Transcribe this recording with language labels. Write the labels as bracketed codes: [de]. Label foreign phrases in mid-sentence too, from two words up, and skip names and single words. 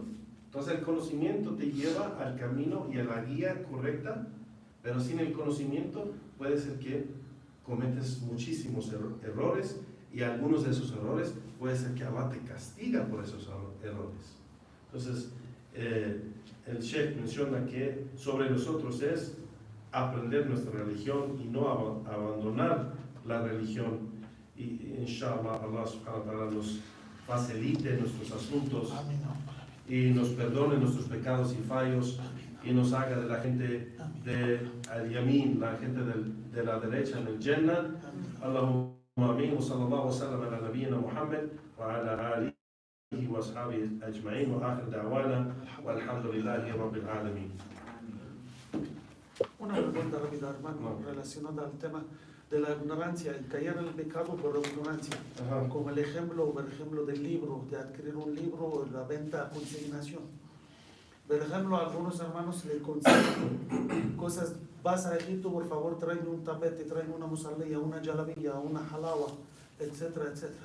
[es] Entonces el conocimiento te lleva al camino y a la guía correcta, pero sin el conocimiento puede ser que cometes muchísimos errores, y algunos de esos errores puede ser que Allah te castiga por esos errores. Entonces el Sheikh menciona que sobre nosotros es aprender nuestra religión y no abandonar la religión, y [ar] إن شاء الله الله سبحانه وتعالى [es] nos facilite nuestros asuntos y nos perdone nuestros pecados y fallos y nos haga de la gente de al-Yamin, la gente de la derecha en el Jannah. [ar] اللهم آمين وصلى الله وسلم على نبينا محمد وعلى آله وأصحابه أجمعين وآخر دعوانا والحمد لله رب العالمين. [es] Una pregunta rápida, hermano, relacionada al tema de la ignorancia, el caer en el pecado por la ignorancia. Ajá. Como el ejemplo, por ejemplo, del libro, de adquirir un libro, la venta a consignación. Por ejemplo, a algunos hermanos le consignan cosas, vas a Egipto, por favor, tráeme un tapete, tráeme una musallía, una jalabilla, una halawa, etcétera, etcétera.